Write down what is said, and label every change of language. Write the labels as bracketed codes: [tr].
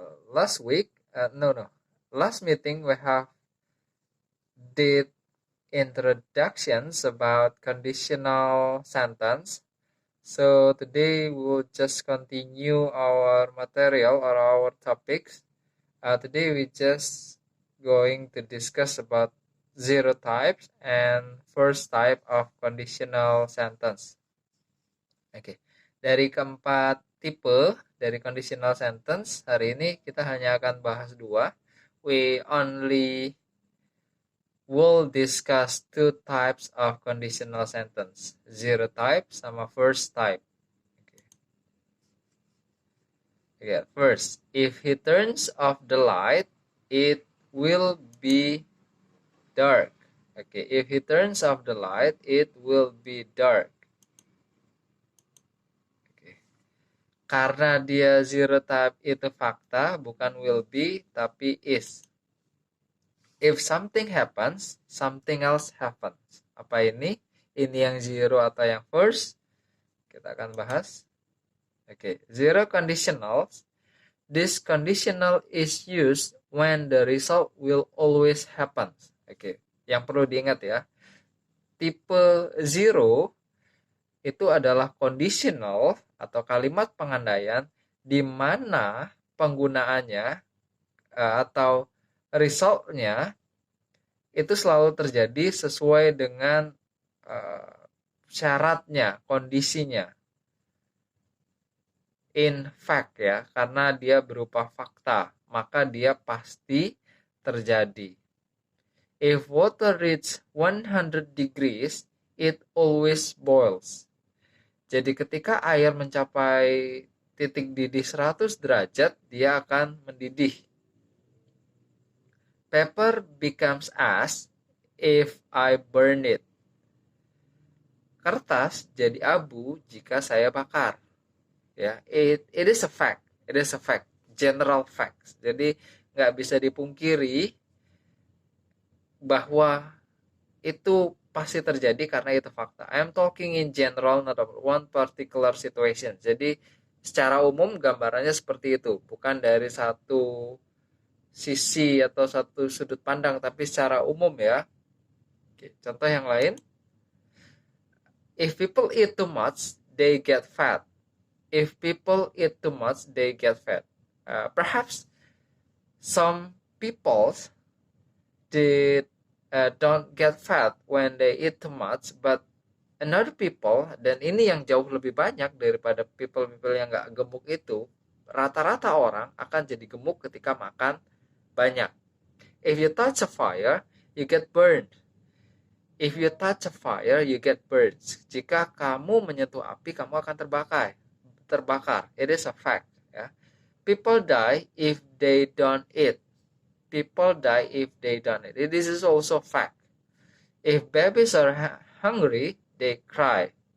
[en] Last week, no, last meeting we have did introductions about conditional sentence. So today we will just continue our material or our topics. Today we just going to discuss about zero types and first type of conditional sentence. [id] Oke, dari keempat tipe dari conditional sentence, hari ini kita hanya akan bahas dua. [en] We only will discuss two types of conditional sentence, zero type sama first type. Okay, first, if he turns off the light, it will be dark. Okay, if he turns off the light, it will be dark. [id] Okay. Karena dia zero type itu fakta, bukan will be, tapi is. [en] If something happens, something else happens. [id] Apa ini? Ini yang zero atau yang first? Kita akan bahas. [en] Okay, zero conditionals. This conditional is used when the result will always happen. [id] Oke, yang perlu diingat ya. Tipe zero itu adalah conditional atau kalimat pengandaian di mana penggunaannya atau resultnya itu selalu terjadi sesuai dengan syaratnya, kondisinya. [en] In fact [id] ya, karena dia berupa fakta, maka dia pasti terjadi. [en] If water reaches 100 degrees, it always boils. [id] Jadi ketika air mencapai titik didih 100 derajat, dia akan mendidih. [en] Paper becomes ash if I burn it. [id] Kertas jadi abu jika saya bakar. [en] Ya, it is a fact. It is a fact. General facts. [id] Jadi nggak bisa dipungkiri bahwa itu pasti terjadi karena itu fakta. [en] I am talking in general, not about one particular situation. [id] Jadi secara umum gambarannya seperti itu, bukan dari satu sisi atau satu sudut pandang, tapi secara umum ya. Oke, contoh yang lain. [en] If people eat too much, they get fat. If people eat too much, they get fat. Perhaps some people did don't get fat when they eat too much, but another people, [id] dan ini yang jauh lebih banyak daripada people yang nggak gemuk itu, rata-rata orang akan jadi gemuk ketika makan banyak. [en] If you touch a fire, you get burned. If you touch a fire, you get burned. [id] Jika kamu menyentuh api, kamu akan terbakar. [en] It is a fact. Ya. People die if they don't eat. People die if they don't eat. This is also fact. If babies are hungry, they cry.